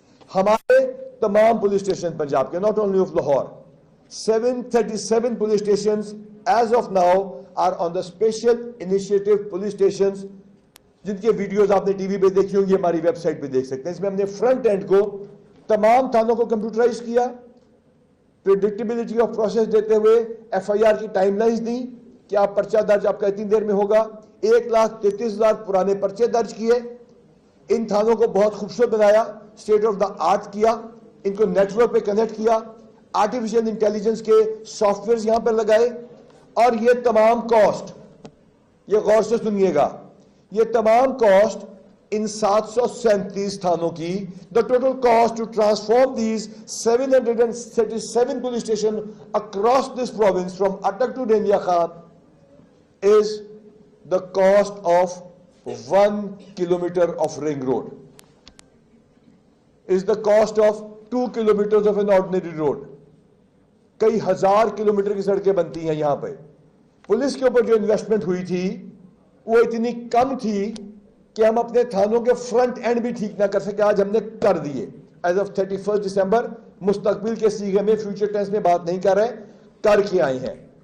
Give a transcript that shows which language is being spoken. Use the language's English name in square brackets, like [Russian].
[Urdu] ہمارے تمام police station Punjab کے, [English] not only of Lahore, 737 police stations as of now are on the special initiative police stations, [Urdu] جن کے videos آپ نے ٹی وی پہ دیکھی ہوں گی, ہماری ویب سائٹ پہ دیکھ سکتے ہیں. اس میں ہم نے فرنٹ اینڈ کو تمام تھانوں کو کمپیوٹرائز کیا, [English] predictability of process [Urdu] دیتے ہوئے ایف آئی آر کی ٹائم لائنز دی کہ آپ پرچہ درج آپ کا اتنی دیر میں ہوگا. 1,33,000 پرانے پرچے درج کیے. ان تھانوں کو بہت خوبصورت بنایا, [English] state of the art [Urdu] کیا, ان کو نیٹ ورک پہ کنیکٹ کیا, آرٹیفیشل انٹیلیجنس کے سافٹ ویئرز یہاں پر لگائے. اور یہ تمام کاسٹ, یہ غور سے سنیے گا, یہ تمام کاسٹ ان 737 تھانوں کی, [English] the total cost to transform these 737 police stations across this province from Attak to Denia Khan is the cost of 1 kilometer of ring road, is the cost of 2 kilometers of an ordinary road. [Urdu] کئی ہزار kilometre کی سڑکیں بنتی ہیں یہاں پہ. Police کے اوپر جو انویسٹمنٹ ہوئی تھی وہ اتنی کم تھی کہ ہم اپنے تھانوں کے فرنٹ اینڈ بھی ٹھیک نہ کر سکے. آج ہم نے کر دیے. ایز آف 31 دسمبر مستقبل کے سیغے میں, فیوچر ٹینس میں بات نہیں کر رہے, کر کے آئے ہیں.